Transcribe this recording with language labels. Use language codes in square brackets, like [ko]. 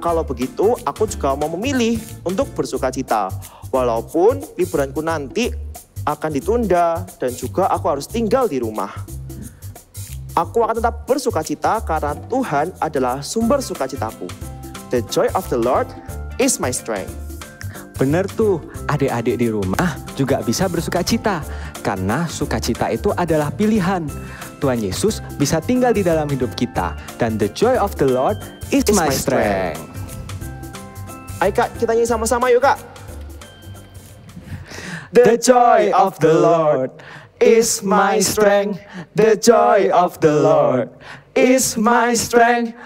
[id] Kalau begitu aku juga mau memilih untuk bersuka cita. Walaupun liburanku nanti akan ditunda dan juga aku harus tinggal di rumah. Aku akan tetap bersukacita karena Tuhan adalah sumber sukacitaku. [en] The joy of the Lord is my strength. [id] Bener tuh, adik-adik di rumah juga bisa bersukacita. Karena sukacita itu adalah pilihan. Tuhan Yesus bisa tinggal di dalam hidup kita. [en] Dan the joy of the Lord is my strength. [id] Ayo Kak, kita nyanyi sama-sama yuk Kak. [en] The joy of the Lord is my strength. The joy of the Lord is my strength.